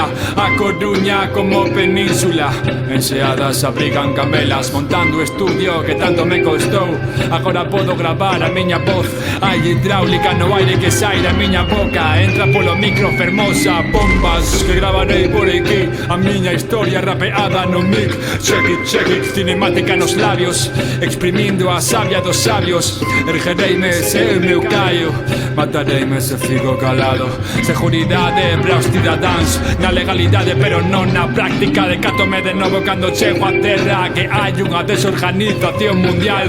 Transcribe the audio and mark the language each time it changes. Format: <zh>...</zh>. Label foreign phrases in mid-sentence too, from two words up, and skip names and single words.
<gl>A Coruña como península, enseadas abrigan camelas. Montando o estudio que tanto me costou, agora podo gravar a miña voz. Hai hidráulica no aire que sai da miña boca, entra polo micro fermosa. Bombas que gravarei por aquí, a miña historia rapeada no mic.</gl> <en>Check it,</en> <gl>cinemática nos labios, exprimindo a savia dos sabios. Erguereime se meu caio, matareime se fico calado. Seguridade para os cidadáns na legalidade, pero non na práctica. Decátome de novo cando chego a terra, que hai unha desorganización mundial.</gl>